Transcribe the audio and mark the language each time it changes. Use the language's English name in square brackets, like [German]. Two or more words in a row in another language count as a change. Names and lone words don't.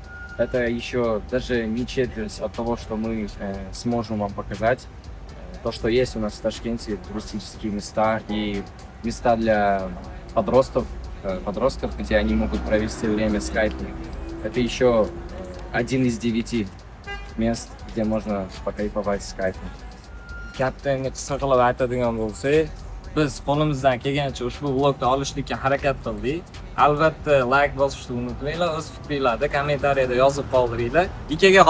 [Russian] Это еще даже не четверть от того, что мы сможем вам показать. То, что есть у нас в Ташкенте, туристические места и места для подростков, где они могут провести время с кайфом. Это еще один из 9 мест, где можно покайфовать с кайфом. [Uzbek] Katta endi qisqa qilib aytadigan bo'lsak, biz qo'limizdan kelgancha ushbu vlogni olishlikka harakat qildik. Albatta like bosishni unutmanglar, o'z fikringlarni kommentariyada yozib qoldiringlar. Ikaga